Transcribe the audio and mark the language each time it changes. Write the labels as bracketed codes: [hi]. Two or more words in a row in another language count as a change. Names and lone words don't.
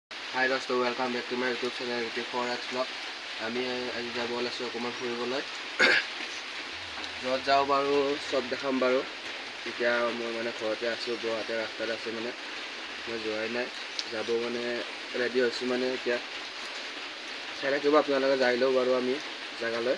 [en] Hi Dosto, welcome back to my YouTube channel 4X Vlog. [as] আমি আজি যাব ওলাইছোঁ অকণমান ফুৰিবলৈ। য'ত যাওঁ বাৰু চব দেখাম বাৰু। এতিয়া মই মানে ঘৰতে আছোঁ, গুৱাহাটী ৰাস্তাত আছে মানে মই যোৱাই নাই, যাব মানে ৰেডি হৈছোঁ মানে এতিয়া। চাই থাকিব আপোনালোকে, যাই লওঁ বাৰু আমি জেগালৈ।